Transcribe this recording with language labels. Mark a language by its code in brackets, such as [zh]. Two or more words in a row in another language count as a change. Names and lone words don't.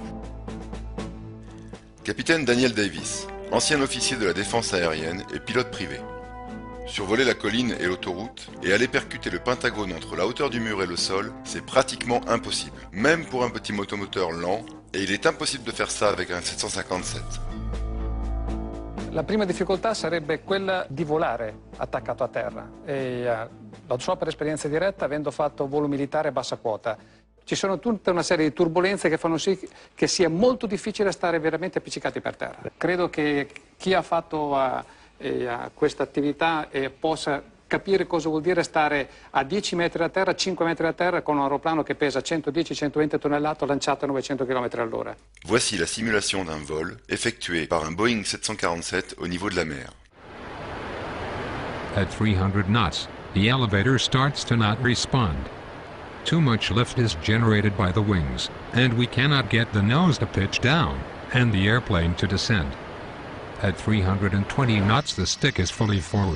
[fr] Capitaine Daniel Davis, ancien officier de la défense aérienne et pilote privé. Survoler la colline et l'autoroute et aller percuter le Pentagone entre la hauteur du mur et le sol, c'est pratiquement impossible, même pour un petit motomoteur lent, et il est impossible de faire ça avec un 757. [it] La prima difficoltà sarebbe quella di volare attaccato a terra e lo so per esperienza diretta avendo fatto volo militare a bassa quota. Ci sono tutta una serie di turbulenze che fanno sì che sia molto difficile stare veramente appiccicati per terra. Credo che chi ha fatto questa attività possa capire cosa vuol dire stare a 10 metri da terra, 5 metri da terra con un aeroplano che pesa 110-120 tonnellate lanciato a 900 km all'ora. [fr] Voici la simulation d'un vol effectué par un Boeing 747 au niveau de la mer. [en] At 300 knots, the elevator starts to not respond. Too much lift is generated by the wings, and we cannot get the nose to pitch down and the airplane to descend. At 320 knots, the stick is fully forward.